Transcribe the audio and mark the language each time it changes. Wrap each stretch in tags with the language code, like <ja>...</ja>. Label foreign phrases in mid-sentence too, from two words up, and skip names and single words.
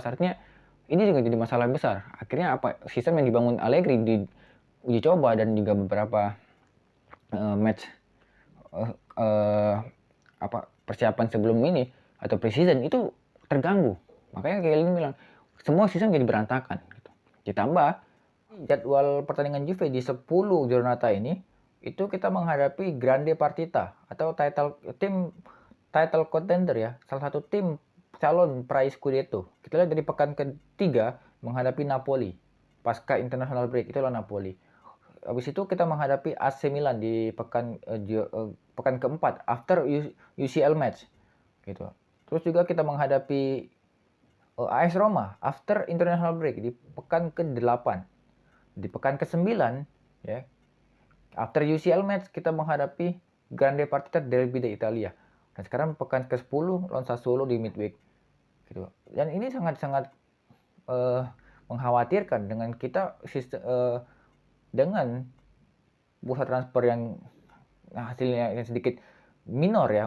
<id>Artinya ini juga jadi masalah besar. Akhirnya sistem yang dibangun Allegri di uji coba dan juga beberapa match persiapan sebelum ini atau pre-season itu terganggu. Makanya kayak ini bilang semua sistem jadi berantakan gitu. Ditambah jadwal pertandingan Juve di 10 giornata ini itu kita menghadapi</id> <it>Grande Partita</it> <id>atau</id> <en>title contender</en> <id>ya, salah satu tim calon peraih Scudetto. Kita lihat dari pekan ketiga menghadapi Napoli. Pasca</id> <en>international break</en> <id>itu lawan Napoli. Habis itu kita menghadapi AC Milan di pekan keempat</id> <en>after UCL match</en> <id>gitu. Terus juga kita menghadapi AS Roma</id> <en>after international break</en> <id>di pekan ke-8. Di pekan ke-9 ya,</id> <en>after UCL match</en> <id>kita menghadapi</id> <it>Grande Partita</it> <id>Derby d'Italia. Dan sekarang pekan ke-10 lawan Sassuolo di midweek gitu. Dan ini sangat-sangat mengkhawatirkan dengan kita dengan bursa transfer yang hasilnya yang sedikit minor ya.</id>